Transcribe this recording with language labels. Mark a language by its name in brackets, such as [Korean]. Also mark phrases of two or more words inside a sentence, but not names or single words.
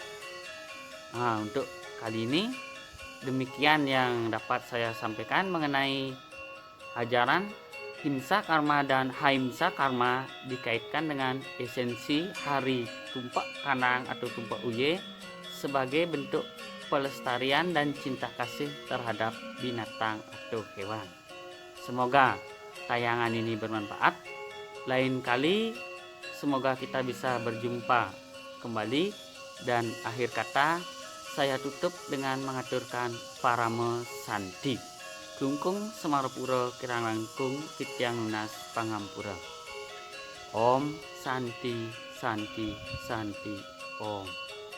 [Indonesian] Untuk kali ini demikian yang dapat saya sampaikan mengenai ajaran himsa karma dan haimsa karma dikaitkan dengan esensi hari Tumpah Kanang atau Tumpah Uye sebagai bentuk pelestarian dan cinta kasih terhadap binatang atau hewan. Semoga tayangan ini bermanfaat. Lain kali semoga kita bisa berjumpa kembali, dan akhir kata saya tutup dengan mengaturkan parame santi. [Balinese] Klungkung Semarapura kirang langkung Tityang lunas pangampura. [Sanskrit] ॐ शान्ति शान्ति शान्ति ॐ.